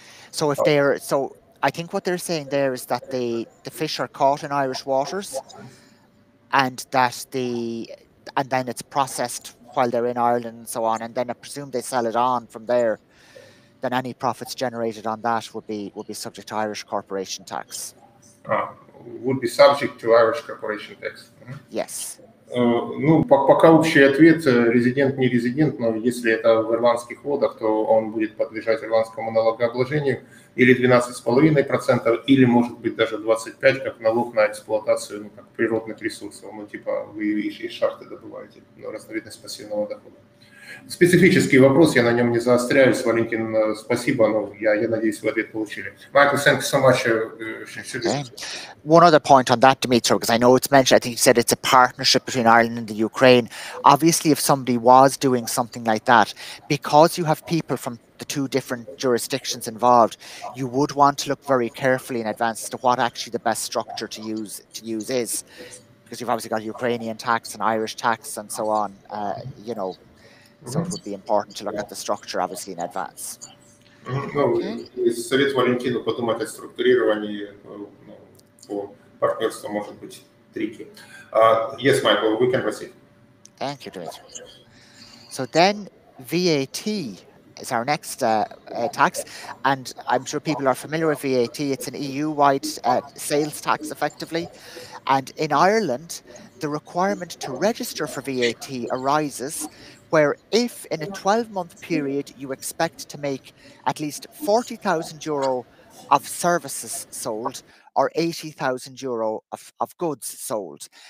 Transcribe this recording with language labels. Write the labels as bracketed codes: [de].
[en] So if they're I think what they're saying there is that the fish are caught in Irish waters, and that and then it's processed while they're in Ireland and so on, and then I presume they sell it on from there. Then any profits generated on that would be subject to Irish corporation tax. Would be subject to Irish corporation tax. Yes. [ru] Ну, пока общий ответ, резидент, не резидент, но если это в ирландских водах, то он будет подлежать ирландскому налогообложению или 12,5%, или может быть даже 25%, как налог на эксплуатацию, ну, как природных ресурсов, ну, типа вы из шахты добываете, ну, разновидность пассивного дохода. Специфический вопрос, я на нем не заостряюсь. Валентин, спасибо, но я надеюсь, вы ответ получили. [en] Michael, thank you so much. Okay. One other point on that, Dimitro, because I know it's mentioned, I think you said it's a partnership between Ireland and the Ukraine. Obviously, if somebody was doing something like that, because you have people from the two different jurisdictions involved, you would want to look very carefully in advance as to what actually the best structure to use is, because you've obviously got Ukrainian tax and Irish tax and so on, you know. So it would be important to look at the structure, obviously, in advance. [ru] Ну, совет Валентину подумать о структурировании по партнерству может быть tricky. [en] Yes, Michael, we can proceed. Thank you, Dimitri. So then VAT is our next tax, and I'm sure people are familiar with VAT. It's an EU-wide sales tax, effectively. And in Ireland, the requirement to register for VAT arises where if in a 12-month period you expect to make at least €40,000 of services sold or €80,000 of goods sold.